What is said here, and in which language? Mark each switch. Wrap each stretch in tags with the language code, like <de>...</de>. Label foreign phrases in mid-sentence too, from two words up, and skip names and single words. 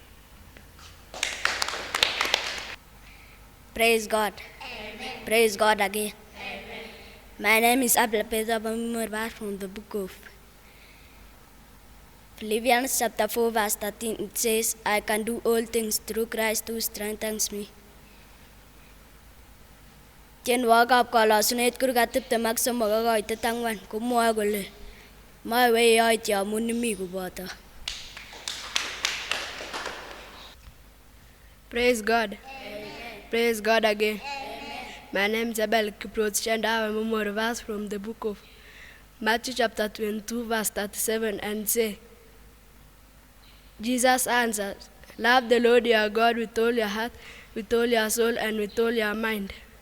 <en>Praise God. Amen. Praise God again. Amen. My name is Abla Pedro Bamurbar from the book of Philippians chapter 4 verse 13. It says, I can do all things through Christ who strengthens me.</en> <kln>Tienwogikab kalosunet kurgat 23 kokoitet 4 komwoe kole moiwei yoityo amun imi koboto.</kln> <en>Praise God. Amen. Praise God again. Amen. My name is Abel Kiprot and I have a memory verse from the book of Matthew chapter 22 verse 37 and say, Jesus answered, love the Lord your God with all your heart, with all your soul, and with all your mind.</en>